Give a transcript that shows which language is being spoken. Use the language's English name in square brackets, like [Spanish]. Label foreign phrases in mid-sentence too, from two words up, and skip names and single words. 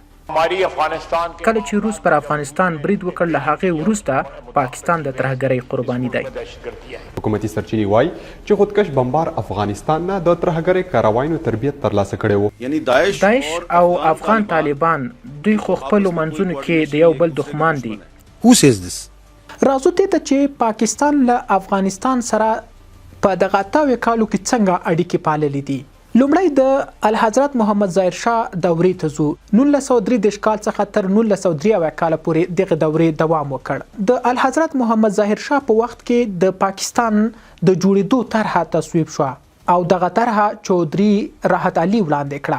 [Pashto] کله چې روس پر افغانستان برید وکړ له هغې وروسته پاکستان د ترهګرۍ قرباني دی. حکومتي سرچینې وایي چې خودکش بمبار افغانستان نه د ترهګرۍ کاروایانو تربیت ترلاسه کړی و. یعنی داعش او افغان طالبان دوی خو خپلو منځونو کې د یو بل دښمن دي. [English] Who says this? [Pashto] راځو دې ته چې پاکستان له افغانستان سره په دغه اتاویا کالو کې څنګه اړیکې پاللې دي. لومړی د الحضرت محمد ظاهر شاه دورې ته ځو. 1933 کال څخه تر 1993 کال پورې دغه دورې دوام وکړ. د الحضرت محمد ظاهر شاه په وخت کې د پاکستان د جوړېدو طرحه تصویب شوه او دغه طرحه چودھری راحت علي وړاندې کړه.